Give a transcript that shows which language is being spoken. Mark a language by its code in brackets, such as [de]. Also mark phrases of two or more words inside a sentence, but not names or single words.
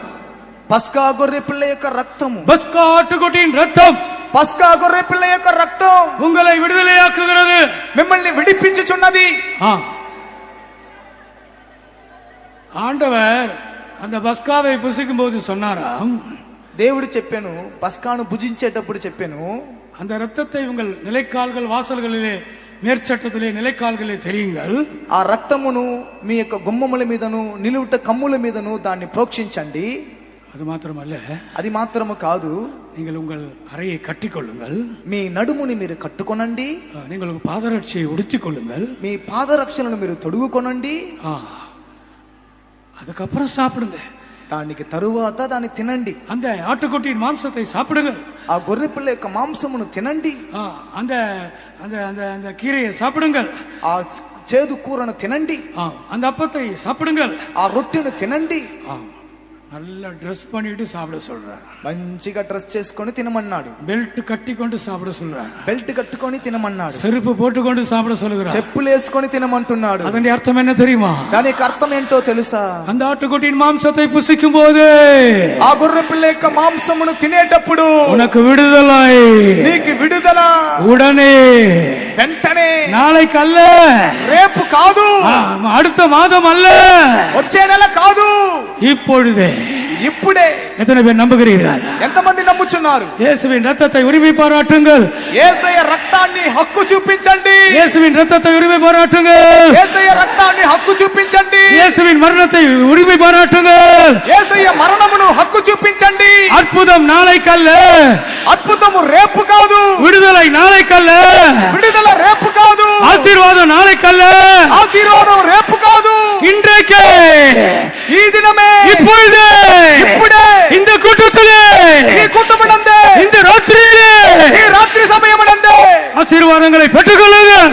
[te] పస్కా గొర్రె పిల్ల యొక్క రక్తము, [ta] பஸ்கா ஆட்டுக்குட்டியின் ரத்தம் [te] పస్కా గొర్రె పిల్ల యొక్క రక్తం [ta] உங்களை விடுதலையாக்குகிறது. [te] మిమ్మల్ని విడిపించుచున్నది. [ta] ஆண்டவர் அந்த பஸ்காவை புசிக்கும் போது சொன்னாராம், [te] దేవుడు చెప్పాను, పస్కాను భుజించేటప్పుడు చెప్పాను, [ta] அந்த ரத்தத்தை உங்கள் நிலைக்கால்கள் வாசல்களிலே மேற்சட்டத்திலே நிலைக்கால்களே தெரியுங்கள். [te] ఆ రక్తమును మీ యొక్క గుమ్మముల మీదను నిలువుట కమ్ముల మీదను దాన్ని ప్రోక్షించండి. [ta] அது மாத்திரமல்ல, [te] అది మాత్రము కాదు, [ta] நீங்கள் உங்கள் அறையை கட்டிக்கொள்ளுங்கள், [te] మీ నడుముని మీరు కట్టుకొనండి, [ta] நீங்கள் உங்கள் பாதரட்சியை உடுத்திக் கொள்ளுங்கள், [te] మీ పాదరక్షలను మీరు తొడుగుకొనండి. [ta] அதுக்கப்புறம் சாப்பிடுங்க. [te] దానికి తరువాత దాన్ని తినండి. [ta] அந்த ஆட்டுக்குட்டியின் மாம்சத்தை சாப்பிடுங்கள், [te] ఆ గొర్రె పిల్ల యొక్క మాంసమును తినండి. [ta] அந்த அந்த அந்த அந்த கீரையை சாப்பிடுங்கள், [te] ఆ చేదు కూరను తినండి. [ta] அந்த அப்பத்தை சாப்பிடுங்கள், [te] ఆ రొట్టెను తినండి. [ta] நல்லா ட்ரெஸ் பண்ணிட்டு சாப்பிட சொல்றாரு, [te] మంచిగా డ్రెస్ చేసుకొని తినమన్నాడు. [ta] பெல்ட் கட்டிக்கொண்டு சாப்பிட சொல்றாரு, [te] బెల్ట్ కట్టుకొని తినమన్నాడు. [ta] செருப்பு போட்டுக்கொண்டு சாப்பிட சொல்லுகிறார், [te] చెప్పులు వేసుకొని తినమంటున్నాడు. [ta] அதன் அர்த்தம் என்ன தெரியுமா? [te] దానికి అర్థం ఏంటో తెలుసా? [ta] அந்த ஆட்டுக்குட்டியின் மாம்சத்தை புசிக்கும் போது, [te] ఆ గొర్రె పిల్ల యొక్క మాంసమును తినేటప్పుడు [ta] உனக்கு விடுதலை, [te] నీకు విడుదల. [ta] உடனே, [te] వెంటనే, [ta] நாளைக்கு அல்ல, [te] రేపు కాదు, [ta] அடுத்த மாதம் அல்ல, [te] వచ్చే నెల కాదు, [ta] இப்பொழுதே. [te] ఇప్పుడే. [ta] எத்தனை பேர் நம்புகிறீர்கள்? [te] ఎంతమంది నమ్ముచున్నారు? [ta] இயேசுவின் ரத்தத்தை உரிமை பாராட்டுங்கள், [te] యేసయ్య రక్తాన్ని హక్కు చూపించండి. [ta] இயேசுவின் ரத்தத்தை உரிமை பாராட்டுங்கள், [te] యేసయ్య రక్తాన్ని హక్కు చూపించండి. [ta] இயேசுவின் மரணத்தை உரிமை பாராட்டுங்கள், [te] యేసయ్య మరణమును హక్కు చూపించండి. [ta] அற்புதம் நாளைக்கல்ல, [te] అద్భుతము రేపు కాదు, [ta] விடுதலை நாளைக்கல்ல, [te] విడుదల రేపు కాదు, [ta] ஆசீர்வாதம் நாளைக்கல்ல, [te] ఆశీర్వాదం రేపు కాదు, [ta] இன்றைக்கே, [te] ఈ దినమే, [ta] இப்பொழுது, [te] ఇప్పుడే, [ta] இந்த கூட்டத்திலே, [te] ఈ కుటుంబనందే, [ta] இந்த ராத்திரியிலே, [te] ఈ రాత్రి సమయమునందే [ta] ஆசீர்வாதங்களை பெற்றுக்கொள்ளுங்கள்.